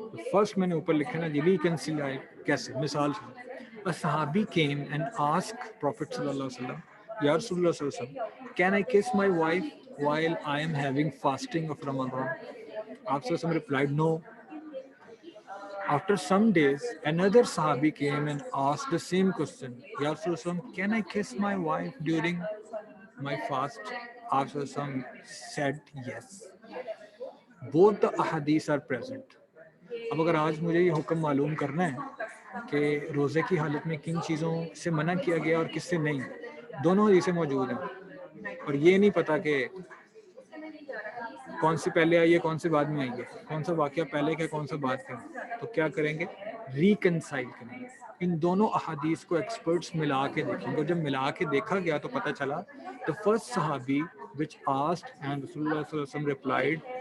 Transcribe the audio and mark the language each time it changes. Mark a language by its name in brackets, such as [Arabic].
[Urdu] First میں نے اوپر لکھا نا جی ریکنسیل کیسے, مثال سے صحابی [English] came and asked Prophet صلی اللہ علیہ وسلم, یا رسول اللہ صلی اللہ علیہ وسلم, can I kiss my wife while I am having fasting of Ramadan? [Urdu] آپ صلی اللہ علیہ وسلم [English] replied no. After some days, another Sahabi came and asked the same question. Ya Rasulullah, can I kiss my wife during my fast? Rasulullah said yes. Both the ahadith are present. [Urdu] اب اگر آج مجھے یہ حکم معلوم کرنا ہے کہ روزے کی حالت میں کن چیزوں سے منع کیا گیا اور کس سے نہیں، دونوں حدیثیں موجود ہیں، اور یہ نہیں پتا کہ کون سی پہلے آئی ہے کون سی بعد میں آئی ہے، کون سا واقعہ پہلے کا کون سا بعد کا، تو کیا کریں گے، ریکنسائل کریں گے ان دونوں احادیث کو، ایکسپرٹس ملا کے دیکھیں گے، اور جب ملا کے دیکھا گیا تو پتہ چلا [English] the first صحابی which asked [Urdu] and رسول اللہ صلی اللہ علیہ وسلم replied,